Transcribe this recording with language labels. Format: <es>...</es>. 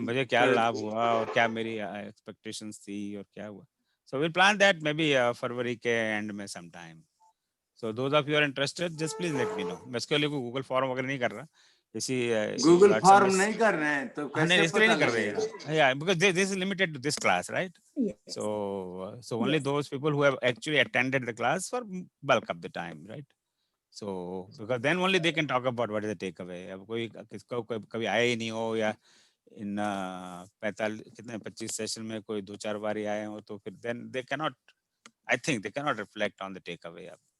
<hi>मुझे क्या लाभ हुआ और क्या मेरी एक्सपेक्टेशंस थी और क्या हुआ.</hi> <en>So we'll plan that maybe</en> <hi>फरवरी के एंड में</hi> <en>sometime. So those of you are interested, just please let me know.</en> <hi>मैं इसके लिए कोई गूगल फॉर्म वगैरह नहीं कर रहा, इसी गूगल फॉर्म नहीं कर रहे हैं तो कैसे पता लगेगा?</hi> <en>Yeah, because this is limited to this class, right? Yes. So only those people who have actually attended the class for bulk of the time, right? So because then only they can talk about what is the takeaway.</en> <hi>अब कोई किसको कभी आया ही नहीं हो या इन 25 session में कोई 2-4 बार ही आए हो, तो फिर</hi> <en>then they cannot, I think they cannot reflect on the takeaway.</en>